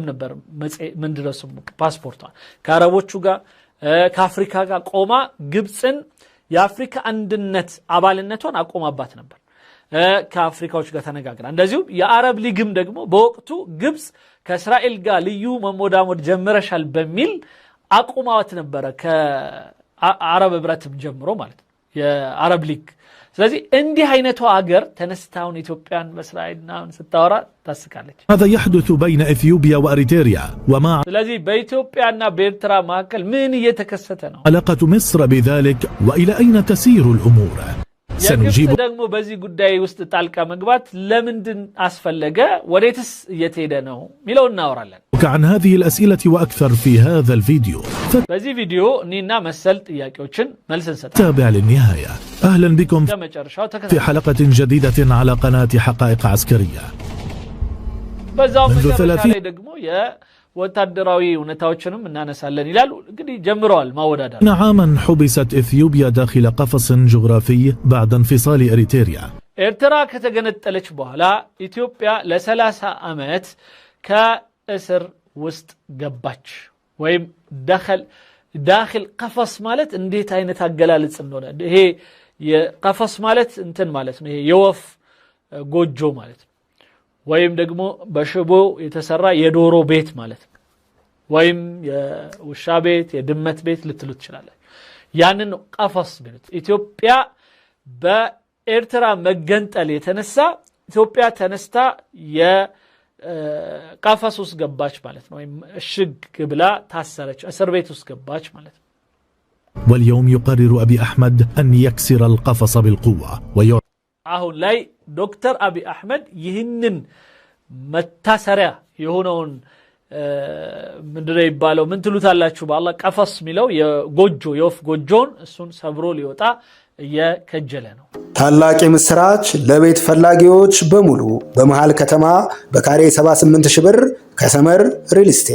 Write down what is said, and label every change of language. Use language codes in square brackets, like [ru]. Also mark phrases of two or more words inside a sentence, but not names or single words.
[am] ነበር ምንድነው ስሙ ፓስፖርቷ ከአረቦቹ ጋር ከአፍሪካ ጋር ቆማ ግብጽን የአፍሪካ አንድነት አባልነቷን አቆማባት ነበር ከአፍሪካዎች ጋር ተነጋግራ እንደዚሁ የአረብ ሊግም ደግሞ በወቅቱ ግብጽ ከእስራኤል ጋር ልዩ መሞዳሞድ ጀምረሻል በሚል አቆማዋት ነበር ከአረብ ህብረትም ጀምሮ ማለት የአረብ ሊግ ስለዚህ እንዲህ አይነቱ አገር ተነስታውን ኢትዮጵያን በእስራኤልና ስታወራ ታስቃለች [ar] هذا يحدث بين إثيوبيا وأريتريا وما [am] ስለዚህ በኢትዮጵያና በኤርትራ መካከል ምን እየተከሰተ ነው [ar] علاقة مصر بذلك وإلى أين تسير الأمور [am] سنجيب ደግሞ በዚህ ጉዳይ ውስጥ ጣልቃ መግባት ለምንድን አስፈለገ ወዴትስ እየተሄደ ነው ሚለው እናወራለን [ar] عن هذه الأسئلة وأكثر في هذا الفيديو [am] በዚህ ቪዲዮ እኔና መሰል ጥያቄዎችን መልስ እንሰጣለን [ar] تابع للنهاية أهلا بكم في حلقة جديدة على قناة حقائق عسكرية [am] በዛው መጨረሻ ላይ ደግሞ ወታደራዊ ሁኔታዎችንም እናነሳለን ይላሉ እንግዲህ ጀምረዋል ማወዳደር [ar] عاما حبست إثيوبيا داخل قفص جغرافي بعد انفصال إريتريا [am] ኤርትራ ከተገነጠለች በኋላ ኢትዮጵያ ለ30 ዓመት ከእስር ውስጥ ገባች ወይም [ar] داخل قفص [am] ማለት እንዴት አይነት አገላለጽ እንደሆነ ይሄ የقفص ማለት እንትን ማለት ነው ይሄ የወፍ ጎጆ ማለት ወይም ደግሞ በሽቦ የተሰራ የዶሮ ቤት ማለት ነው ወይም የውሻ ቤት የድመት ቤት ልትሉት ይችላል ያንን قفص ቤት ኢትዮጵያ በኤርትራ መገንጠል የተነሳ ኢትዮጵያ ተነስታ የقفص ውስጥ ገባች ማለት ነው ወይም እሽግ ብላ ታሰረች እስር ቤት ውስጥ ገባች ማለት ነው [ar] واليوم يقرر أبي أحمد أن يكسر القفص بالقوة [am] አሁን ላይ ዶክተር አብይ አህመድ ይህንን መታሰሪያ የሆነውን ምንድነው ይባለው ምን ትሉታላችሁ በአላህ قفص ሚለው የጎጆ የወፍ ጎጆን እሱን ሰብሮ ሊወጣ እየከጀለ ነው ታላቅ ምስራች ለቤት ፈላጊዎች በሙሉ በመሃል ከተማ በካሬ 78 ሺህ ብር ከሰመር ሪል ስቴት